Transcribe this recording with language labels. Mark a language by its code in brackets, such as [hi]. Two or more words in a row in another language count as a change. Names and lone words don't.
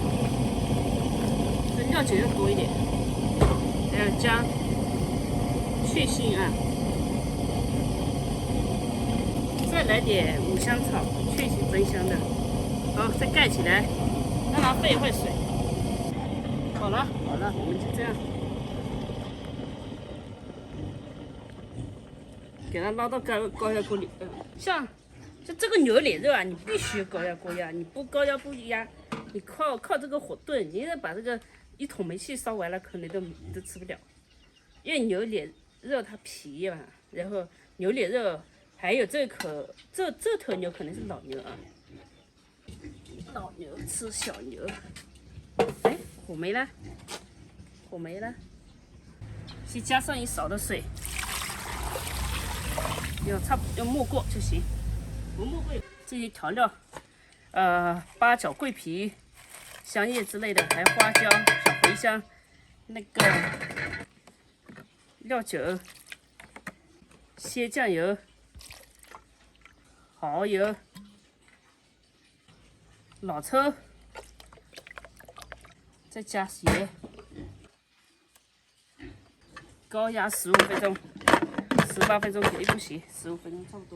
[zh] 這料酒要多一點，還要加去腥啊，再來點五香草，去腥增香的，好，再蓋起来，讓它沸一会水，好了，我们就這樣。給它撈到高壓鍋裡，像這個牛臉肉啊，你必須高壓鍋壓，你不高壓不壓，你靠這個火燉，你得把這個一桶煤氣燒完了，可能都吃不了。因為牛臉肉它皮嘛，然後牛臉肉還有這頭牛可能是老牛啊，老牛吃小牛。哎，火沒了，先加上1勺的水。要没過就行，不没過這些調料，八角、桂皮、香葉之類的，還有花椒、小茴香，那個料酒、鮮醬油、蠔油、老抽，再加鹽，高壓15分鐘。18分鐘肯定不行，15分鐘差不多。